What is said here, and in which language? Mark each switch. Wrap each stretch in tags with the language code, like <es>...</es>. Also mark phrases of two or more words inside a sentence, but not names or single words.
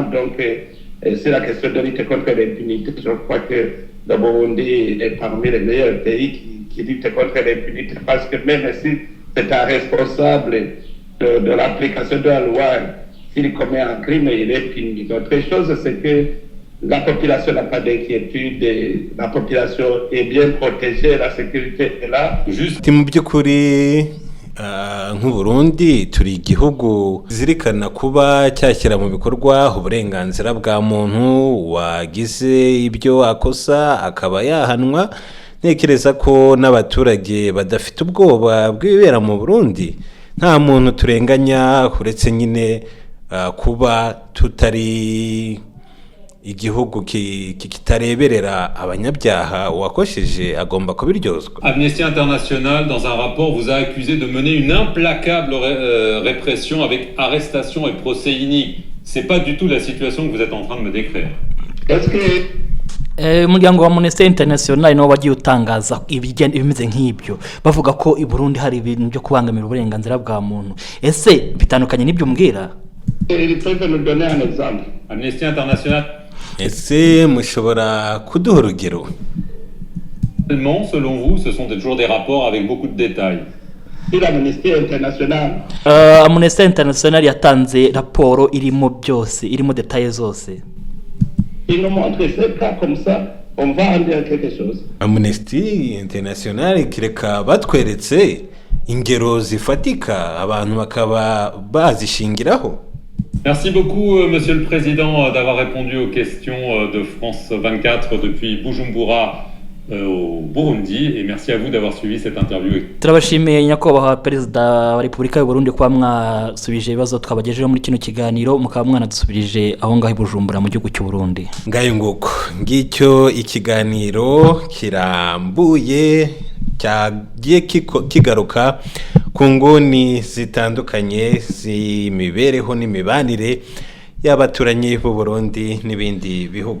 <fr>Donc, c'est la question de lutte contre l'impunité. Je crois que le Burundi est parmi les meilleurs pays qui luttent contre l'impunité parce que même si c'est un responsable de l'application de la loi, s'il commet un crime, il est puni. L'autre chose, c'est que la population n'a pas d'inquiétude, la population est bien protégée, la sécurité est là.</fr> <rw>Juste mu by'ukuri nk'Uburundi turi igihugu zirikana kuba cyashyira mu bikorwa uburenganzira bwa muntu, wagize ibyo akosa akaba yahanwa. Ntekereza ko n'abaturage badafite ubwoba bw'ibibera mu Burundi. Nta muntu turenganya uretse nyine kuba tutari igihugu kitareberera abanyabyaha uwakosheje agomba kubiryozwa.</rw> <fr>Amnesty International, dans un rapport, vous a accusé de mener une implacable répression avec arrestation et procès iniques. C'est pas du tout la situation que vous êtes en train de me décrire. Est-ce que</fr> <rw>umuryango wa Amnesty International nawo wagiye utangaza ibimeze nk'ibyo bavuga ko i Burundi hari ibintu byo kubangamira uburenganzira bwa muntu. Ese bitandukanye n'ibyo mbwira?</rw> <fr>il peut nous donner un exemple? Amnesty International.</fr> <rw>Ese mushobora kuduha urugero?</rw> <fr>Selon vous, ce sont toujours des rapports avec beaucoup de détails. Si l'Amnesty International.</fr> <rw>Amnesty International yatanze raporo irimo byose, irimo details zose.</rw> <fr>Il nous montre ces cas comme ça, on va en dire quelque chose.</fr> <rw>Amnesty International kireka batweretse ingero zifatika abantu bakaba bazishingiraho.</rw> <fr>Merci beaucoup, Monsieur le Président, d'avoir répondu aux questions de France 24 depuis Bujumbura au Burundi, et merci à vous d'avoir suivi cette interview.</fr> <rw>Turabashimiye nyakubahwa Perezida wa Repubulika y'u Burundi kuba mwasubije ibibazo twabagejejeho muri kino kiganiro, mukaba mwanadusubirije aho ngaho i Bujumbura mu gihugu cy'u Burundi. Ngayo nguko ngicyo ikiganiro kirambuye cyagiye kigaruka ku nguni zitandukanye z'imibereho n'imibanire y'abaturanyi b'u Burundi n'ibindi bihugu.</rw>